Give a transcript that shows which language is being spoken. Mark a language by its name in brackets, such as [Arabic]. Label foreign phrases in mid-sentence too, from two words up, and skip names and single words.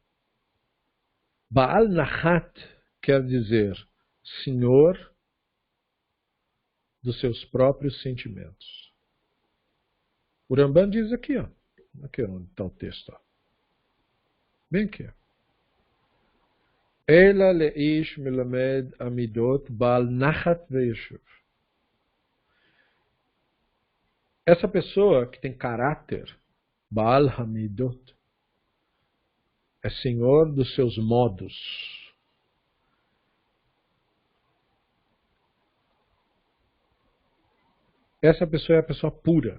[Hebrew] בעל נחת [Portuguese] quer dizer senhor dos seus próprios sentimentos. O Ramban diz aqui, ó. Aqui onde está o texto. Ó. Bem aqui. [Hebrew] אלא לאיש מלמד המידות בעל נחת ויישוב. Essa pessoa que tem caráter, בעל המידות, é senhor dos seus modos. Essa pessoa é a pessoa pura.